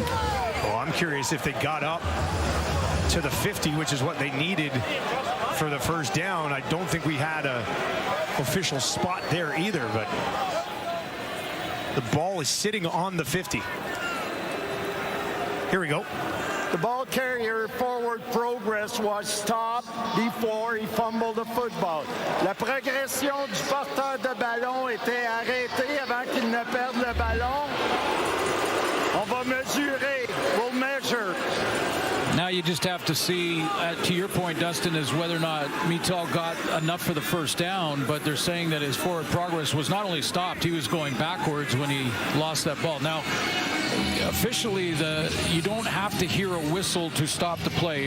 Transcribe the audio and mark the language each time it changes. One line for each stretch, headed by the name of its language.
English: Well, I'm curious if they got up to the 50, which is what they needed for the first down. I don't think we had a official spot there either, but the ball is sitting on the 50. Here we go. The ball carrier forward progress was stopped before he fumbled the football.
French: La progression du porteur de ballon était arrêtée avant qu'il ne perde le ballon. On va mesurer.
English: We'll measure. Now you just have to see, to your point, Dustin, is whether or not Mital got enough for the first down, but they're saying that his forward progress was not only stopped, he was going backwards when he lost that ball. Now, officially, you don't have to hear a whistle to stop the play.